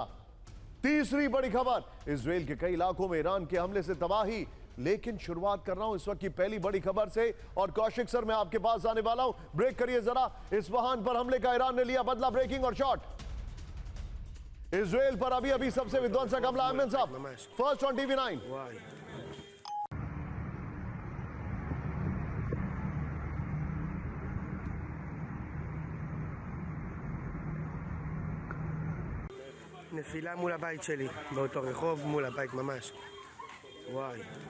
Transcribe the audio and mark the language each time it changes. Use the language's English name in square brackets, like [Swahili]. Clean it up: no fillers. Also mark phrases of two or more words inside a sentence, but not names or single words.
[Hindi] तीसरी बड़ी खबर, इजराइल के कई इलाकों में ईरान के हमले से तबाही। लेकिन शुरुआत कर रहा हूं इस वक्त की पहली बड़ी खबर से, और कौशिक सर मैं आपके पास आने वाला हूं। ब्रेक करिए जरा। इस्फहान पर हमले का ईरान ने लिया बदला, ब्रेकिंग और शॉट। इजराइल पर अभी अभी सबसे विध्वंसक हमला। अहमद साहब, [English] first on TV [Hindi] 9। [Hebrew] נפילה מול הבית שלי, באותו רחוב מול הבית ממש. וואי.